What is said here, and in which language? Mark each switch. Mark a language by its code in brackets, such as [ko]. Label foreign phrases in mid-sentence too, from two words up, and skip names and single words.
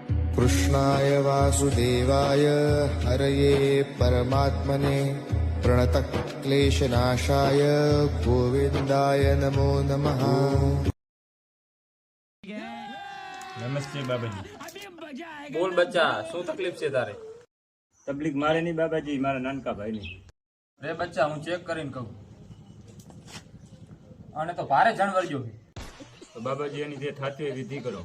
[sa] कृष्णाय वासुदेवाय हरये परमात्मने प्रणतक्लेशनाशाय गोविन्दाय नमो नमः। [gu] નમસ્તે બાબાજી। બોલ બચ્ચા, શું તકલીફ છે તારે? તકલીફ મારે નહીં બાબાજી, મારા નાનકા ભાઈની। રે બચ્ચા, હું ચેક કરીને કહું। અને તો ભારે જણવરજો તો બાબાજી એની જે થતી હોય વિધિ કરો।